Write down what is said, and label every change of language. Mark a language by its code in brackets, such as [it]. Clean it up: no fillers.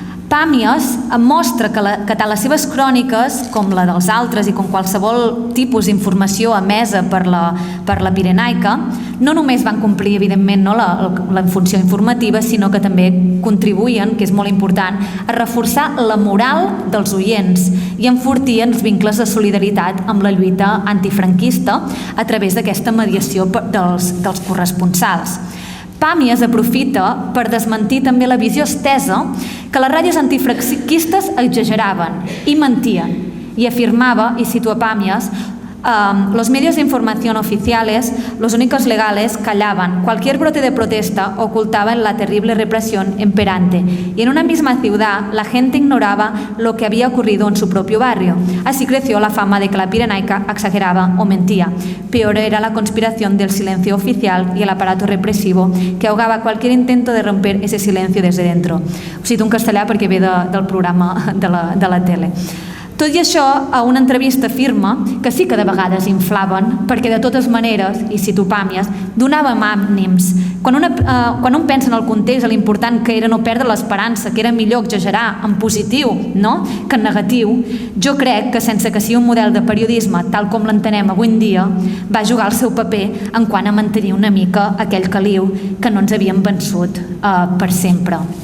[ca] Pàmies mostra que tant les seves cròniques com la dels altres i com qualsevol tipus d'informació emesa per la Pirenaica no només van complir evidentment la funció informativa, sinó que també contribuïen, que és molt important, a reforçar la moral dels oients i enfortien els vincles de solidaritat amb la lluita antifranquista a través d'aquesta mediació dels corresponsals. Pàmies aprofita per desmentir també la visió estesa que les ràdios antifranquistes exageraven i mentien i afirmava, i cito a Pàmies, [es] los medios de información oficiales, los únicos legales, callaban. Cualquier brote de protesta ocultaba la terrible represión imperante y en una misma ciudad la gente ignoraba lo que había ocurrido en su propio barrio. Así creció la fama de que la Pirenaica exageraba o mentía. Peor era la conspiración del silencio oficial y el aparato represivo que ahogaba cualquier intento de romper ese silencio desde dentro. [ca] Ho cito en castellà perquè ve del programa de la tele. Tot i això, a una entrevista afirma que sí que de vegades inflaven, perquè de totes maneres, i cito Pàmies, donàvem ànims. Quan un pensa en el context, l'important que era no perdre l'esperança, que era millor exagerar en positiu que en negatiu, jo crec que sense que sigui un model de periodisme tal com l'entenem avui en dia, va jugar el seu paper en quant a mantenir una mica aquell caliu que no ens havíem vençut per sempre.